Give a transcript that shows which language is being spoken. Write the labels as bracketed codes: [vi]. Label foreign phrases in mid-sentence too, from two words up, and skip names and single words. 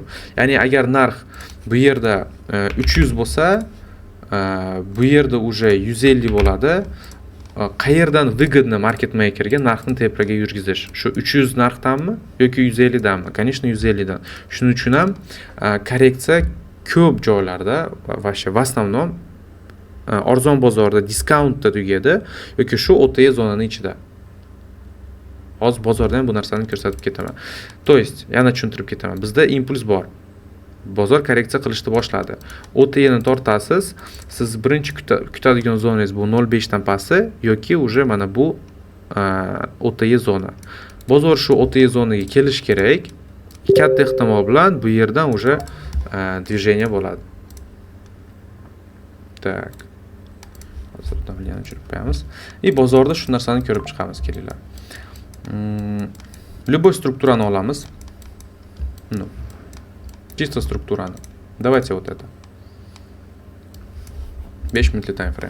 [uz] Ya'ni agar narx bu yerda 300 bo'lsa, bu yerda уже 150 bo'ladi. Qayerdan выгодно [en] market makerga [uz] narxni tepaga yurgizish? Shu 300 narxdanmi yoki 150 danmi? Конечно, 150 dan. Shuning uchun ham korreksiya ko'p joylarda va [ru] в основном [uz] arzon bozorda diskountda tugadi yoki shu o'rtacha zonaning ichida. Hozir bozorda ham bu narsani ko'rsatib ketaman. [ru] То есть, [uz] yana tushuntirib ketaman. Bizda impuls bor. Bozor korreksiya qilishni boshladi. OTEni tortasiz, siz birinchi kutadigan zonangiz bu 0.5 dan pasti yoki уже mana bu OTE zona. Bozor shu OTE zonaga kelish kerak. Katta ehtimol bilan bu yerdan [ru] уже движение [uz] bo'ladi. Так. Hozir davliyani o'chirib qo'yamiz. Bozorda shu narsani ko'rib chiqamiz, kelinglar. Любой strukturani olamiz. [ru] Ну, чисто структураны. Давайте вот это. 5 minutli [en] time frame.